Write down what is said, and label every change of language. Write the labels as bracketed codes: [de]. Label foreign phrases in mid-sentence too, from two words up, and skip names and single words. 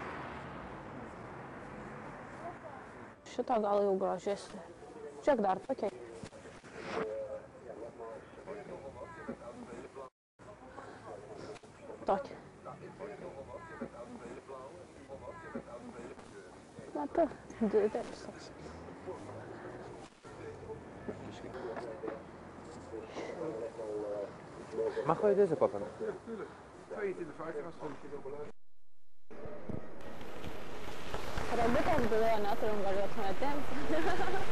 [lt] Šitą gal jau gražesnė. Žiūrėk, dar tokia. Tokia. Mata, didelis toks. [nl] Mag je deze pakken? 22,50 stond je op. [lt] Robotės byloje neturim, galėtume atimti.